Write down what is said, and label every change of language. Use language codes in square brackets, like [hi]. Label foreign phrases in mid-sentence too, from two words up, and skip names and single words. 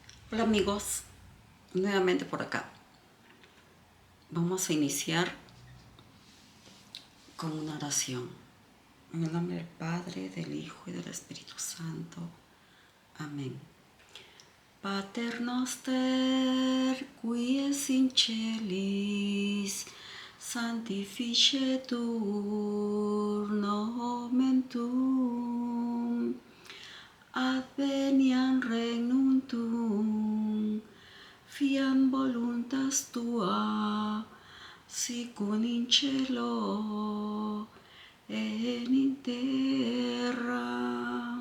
[es] Hola amigos, nuevamente por acá. Vamos a iniciar con una oración. En el nombre del Padre, del Hijo y del Espíritu Santo. Amén. [la] Pater noster, qui es in celis, sanctificetur nomen tuum, adveniat regnum tuum, fiat voluntas tua, sicut in cielo et in terra.